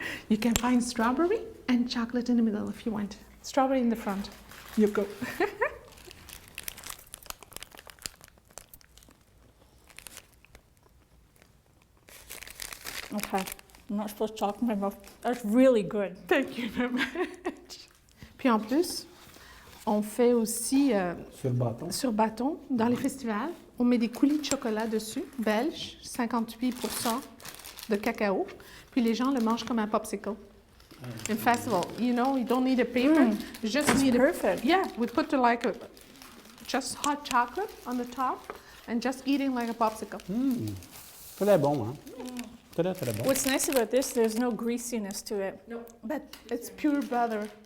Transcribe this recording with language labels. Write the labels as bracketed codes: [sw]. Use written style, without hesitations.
[en] You can find strawberry and chocolate in the middle if you want. Strawberry in the front. You go. Okay. I'm not supposed to talk in my mouth. That's really good. Thank you very much. [fr] Puis en plus, on fait aussi sur bâton dans les festivals. On met des coulis de chocolat dessus, belge, 58% de cacao. Puis les gens le mangent comme un popsicle. [en] In festival, you don't need a paper. You just need perfect. Yeah, we put just hot chocolate on the top and just eating like a popsicle. [fr] Très bon, hein? Très, très bon. [en] What's nice about this, there's no greasiness to it. No, but it's pure butter.